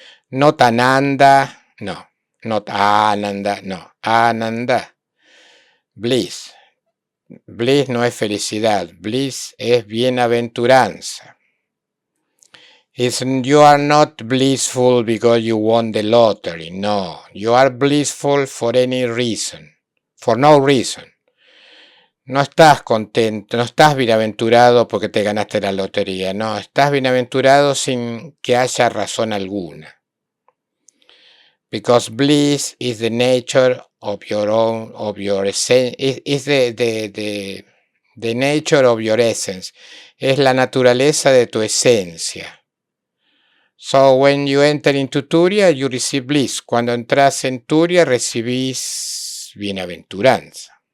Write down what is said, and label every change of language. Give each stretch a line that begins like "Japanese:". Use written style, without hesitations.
English: Not ananda, no. Not ananda, no. Ananda. Bliss.
Spanish: Bliss no es felicidad, bliss es bienaventuranza.
English: You are not blissful because you won the lottery, no. You are blissful for any reason, for no reason.
Spanish: No estás contento, no estás bienaventurado porque te ganaste la lotería, no. Estás bienaventurado sin que haya razón alguna.
English: Because bliss is the nature of your essence, is the nature of your essence.
Spanish: Es la naturaleza de tu esencia.
English: So when you enter into Turiya, you receive bliss.
Spanish: Cuando entras en Turiya, recibís bienaventuranza.